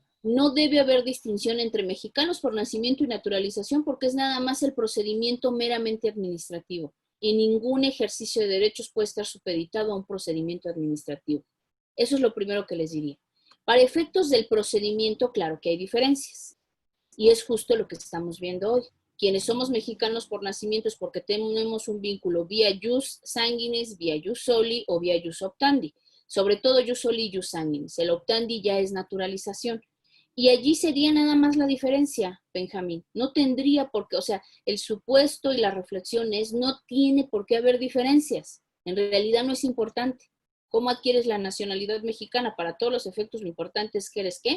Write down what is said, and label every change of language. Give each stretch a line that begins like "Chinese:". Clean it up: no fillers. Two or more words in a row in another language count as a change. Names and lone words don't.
Spanish: no debe haber distinción entre mexicanos por nacimiento y naturalización porque es nada más el procedimiento meramente administrativo y ningún ejercicio de derechos puede estar supeditado a un procedimiento administrativo. Eso es lo primero que les diría. Para efectos del procedimiento, claro que hay diferencias. Y es justo lo que estamos viendo hoy. Quienes somos mexicanos por nacimiento es porque tenemos un vínculo vía
Latin: jus sanguinis,
Spanish: vía
Latin: jus soli
Spanish: o vía
Latin: jus optandi.
Spanish: Sobre todo
Latin: jus soli y jus sanguinis.
Spanish: El optandi ya es naturalización. Y allí sería nada más la diferencia, Benjamín. No tendría por qué, o sea, el supuesto y la reflexión es, no tiene por qué haber diferencias. En realidad no es importante. ¿Cómo adquieres la nacionalidad mexicana? Para todos los efectos, lo importante es que eres, ¿qué?